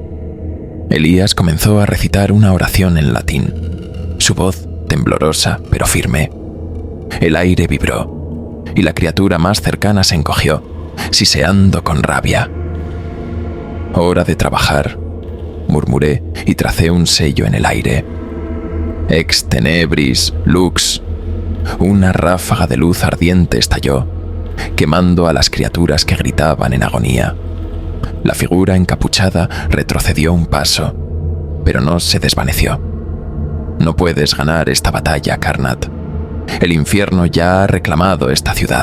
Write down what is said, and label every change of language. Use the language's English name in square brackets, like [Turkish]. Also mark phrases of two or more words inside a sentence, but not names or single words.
[Spanish] Elías comenzó a recitar una oración en latín, su voz temblorosa pero firme. El aire vibró, y la criatura más cercana se encogió, siseando con rabia. «Hora de trabajar», murmuré y tracé un sello en el aire. [Latin] «Ex tenebris lux». [Spanish] Una ráfaga de luz ardiente estalló, quemando a las criaturas que gritaban en agonía. La figura encapuchada retrocedió un paso, pero no se desvaneció. «No puedes ganar esta batalla, Karnat. El infierno ya ha reclamado esta ciudad».